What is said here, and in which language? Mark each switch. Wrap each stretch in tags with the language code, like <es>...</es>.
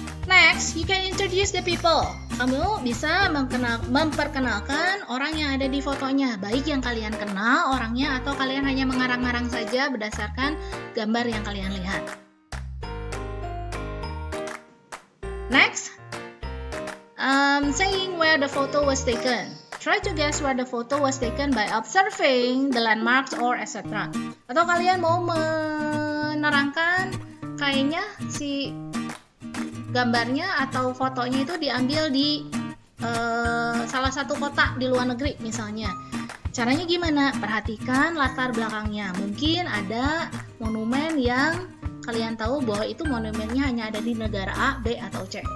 <en>Next, you can introduce the people.</en> <id>Kamu bisa memperkenalkan orang yang ada di fotonya, baik yang kalian kenal orangnya atau kalian hanya mengarang-arang saja berdasarkan gambar yang kalian lihat.</id> <en>Next, saying where the photo was taken. Try to guess where the photo was taken by observing the landmarks or etc.</en> <id>Atau kalian mau menerangkan kayaknya si gambarnya atau fotonya itu diambil di salah satu kota di luar negeri misalnya. Caranya gimana? Perhatikan latar belakangnya. Mungkin ada monumen yang kalian tahu bahwa itu monumennya hanya ada di negara A, B, atau C.</id>